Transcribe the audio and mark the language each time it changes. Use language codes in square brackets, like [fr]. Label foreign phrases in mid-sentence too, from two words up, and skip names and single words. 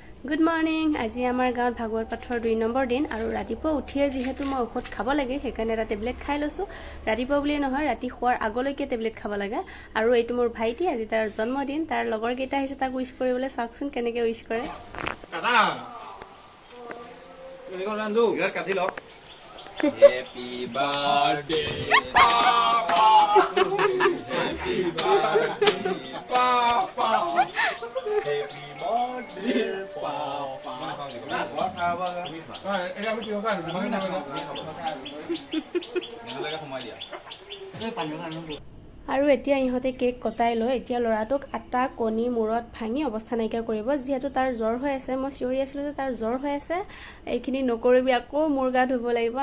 [en] Good morning. [as] আজি আমাৰ গাঁৱত ভাগৱত পাঠৰ 2 নম্বৰ দিন আৰু ৰাতিপুৱা উঠিয়ে যিহেতু মই ঔষধ খাব লাগে সেইকাৰণে এটা টেবলেট খাই লৈছোঁ। ৰাতিপুৱা বুলিয়ে নহয়, ৰাতি শোৱাৰ আগলৈকে টেবলেট খাব লাগে। আৰু এইটো মোৰ ভাইটি, আজি তাৰ জন্মদিন। তাৰ লগৰ কেইটা আহিছে তাক উইচ কৰিবলৈ। চাওকচোন কেনেকৈ উইচ কৰে। [en] Happy birthday, Papa. Happy birthday, Papa. Happy birthday, Papa. [as] আৰু এতিয়া ইহঁতে কেক কটাই লৈ এতিয়া ল'ৰাটোক আটা কণী মূৰত ভাঙি অৱস্থা নাইকিয়া কৰিব। যিহেতু তাৰ জ্বৰ হৈ আছে, মই চিঞৰি আছিলোঁ যে তাৰ জ্বৰ হৈ আছে, এইখিনি নকৰিবি, আকৌ মূৰ গা ধুব লাগিব।